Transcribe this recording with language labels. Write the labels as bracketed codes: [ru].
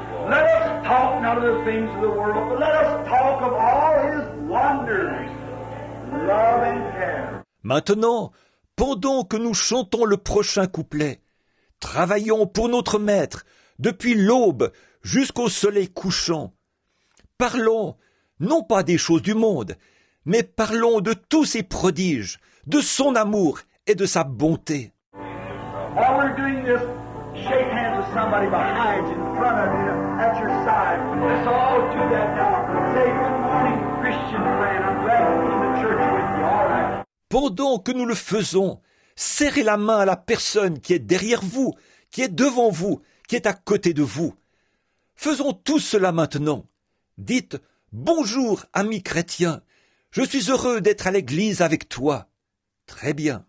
[en] Let us talk not of the things of the world, but let us talk of all His wonders, love and care. [fr] Maintenant, pendant que nous chantons le prochain couplet, travaillons pour notre Maître depuis l'aube jusqu'au soleil couchant. Parlons non pas des choses du monde, mais parlons de tous ses prodiges, de son amour et de sa bonté. [en] While we're doing this, shake hands with somebody behind you, in front of you, at your side. Let's all do that now. Say, good morning, Christian friend. I'm glad to be in the church with you. All right. [fr] Pendant que nous le faisons, serrez la main à la personne qui est derrière vous, qui est devant vous, qui est à côté de vous. Faisons tous cela maintenant. Dites « Bonjour, ami chrétien, je suis heureux d'être à l'église avec toi. » Très bien.